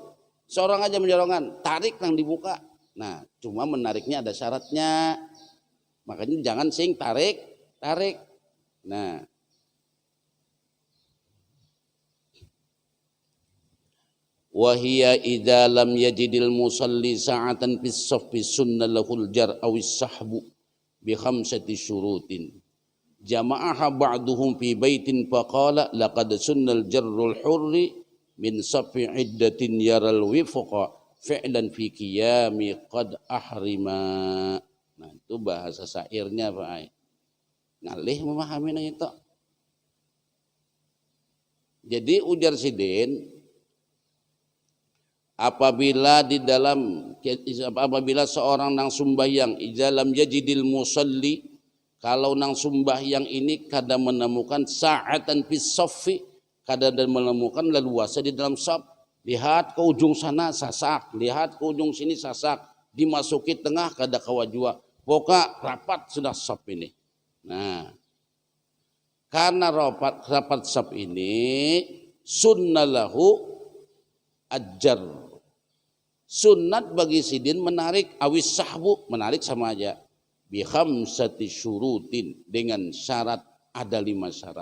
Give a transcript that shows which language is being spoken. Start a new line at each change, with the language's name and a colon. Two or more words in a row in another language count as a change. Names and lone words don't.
Banjar: Seorang aja menyorongan, tarik yang dibuka. Nah, cuma menariknya ada syaratnya. Makanya jangan sing tarik.
Arabic: Nah، وهي إذا لم يجد المصلي سعة في الصف سن له الجر أو السحب بخمسة شروط جمعها بعضهم في بيت فقال لقد سن الجر الحر من صف عدة يرى الوفق فعلا في قيام قد أحرما.
Banjar: Nah itu bahasa syairnya Pak. ngalih memahami na itu. Jadi ujar Sidin, apabila seorang nang sembahyang
Arabic: إذا لم يجد المصلي,
Banjar: kalau nang sembahyang ini kada menemukan
Arabic: سعة في الصف,
Banjar: kada menemukan leluasa di dalam saf, lihat ke ujung sana sasak, lihat ke ujung sini sasak, dimasuki tengah kada kawajua, pokok rapat sudah saf ini. Nah, karena rapat saf ini
Arabic: سن له الجر,
Banjar: sunnat bagi Sidin menarik,
Arabic: أو السحب
Banjar: menarik sama aja,
Arabic: بخمسة شروط,
Banjar: dengan syarat, ada 5 syarat.